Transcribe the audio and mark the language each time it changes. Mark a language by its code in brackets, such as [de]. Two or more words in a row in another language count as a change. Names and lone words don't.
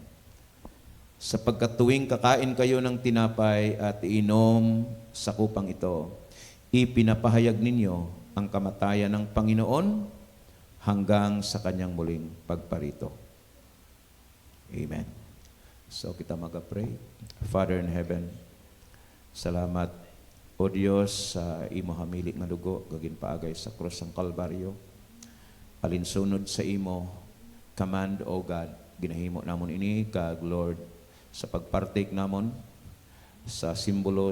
[tl] Sapagkat tuwing kakain kayo ng tinapay at iinom sa kupang ito, ipinapahayag ninyo ang kamatayan ng Panginoon hanggang sa kanyang muling pagparito. [hil] Amen. So kita mag-pray. [en] Father in heaven, [hil] salamat o Diyos sa imo hamili nga dugo gagin paagay sa krus ng Kalbaryo. Alinsunod sa imo command, [en] O God, [hil] ginahimo namon ini kag Lord sa pagpartake namon sa simbolo